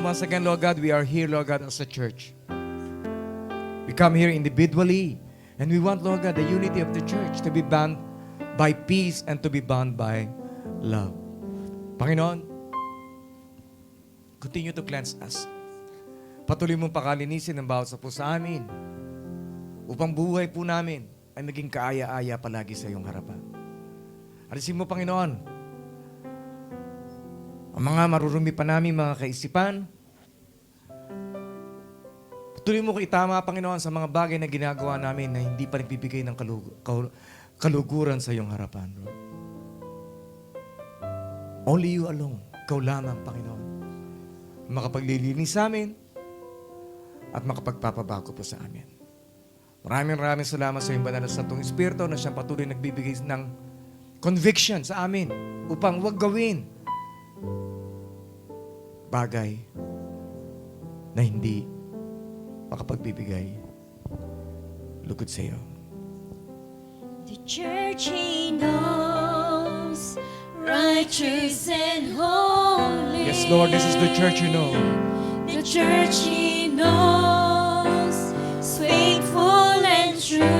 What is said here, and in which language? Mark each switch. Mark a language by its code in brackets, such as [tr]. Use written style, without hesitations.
[en] Once again, Lord God, we are here, Lord God, as a church. We come here individually, and we want, Lord God, the unity of the church to be bound by peace and to be bound by love. Panginoon, continue to cleanse us. [tl] Patuloy mong pakalinisin ang bawat sa puso amin upang buhay po namin ay maging kaaya-aya palagi sa iyong harapan. Alisin mo, Panginoon, ang mga marurumi pa namin mga kaisipan. Patuloy mo ko itama, Panginoon, sa mga bagay na ginagawa namin na hindi pa nagbibigay ng kaluguran sa iyong harapan, Lord. [en] Only you alone, [tl] ikaw lamang, Panginoon, makapaglilinis sa amin at makapagpapabago po sa amin. Maraming salamat sa iyong banal na Santong Espiritu na siyang patuloy nagbibigay ng conviction sa amin upang huwag gawin bagay na hindi makapagbibigay lugod sa iyo. [en] The church He knows, righteous and holy. Yes, Lord, this is the church you know. The church He knows, is faithful and true.